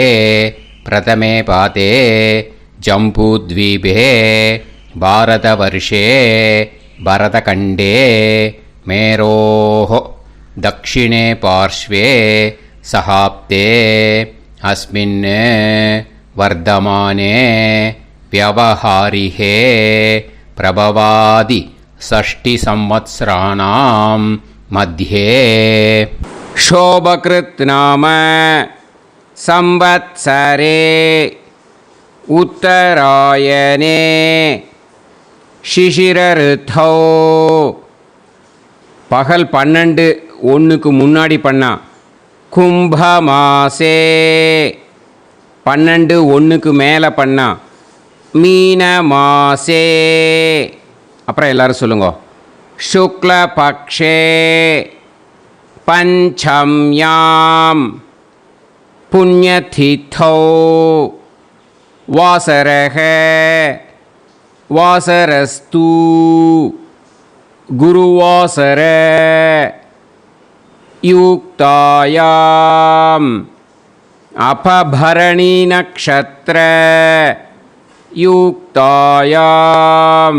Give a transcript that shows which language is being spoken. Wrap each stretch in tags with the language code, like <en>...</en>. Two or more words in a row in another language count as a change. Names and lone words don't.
<sa>प्रथमे पादे जम्बूद्वीपे भारतवर्षे भरतखण्डे मेरोः दक्षिणे पार्श्वे शकाब्दे अस्मिन् वर्तमाने व्यवहारिहे प्रभवादि 6 संवत्सराणां मध्ये शोभकृत् नाम संवत्सरे उत्तरायणे शिशिर ऋतौ.</sa> <ta>பகல் 12:01 முன்னாடி பண்ணா கும்பமாசே. 12:01 மேலே பண்ணா மீன மாசே. அப்புறம் எல்லாரும் சொல்லுங்க.</ta> <sa>शुक्ल पक्षे पञ्चम्यां पुण्यतिथौ वासरः वासरस्तु गुरुवासर युक्तायां अपभरणी नक्षत्र युक्तायां.</sa>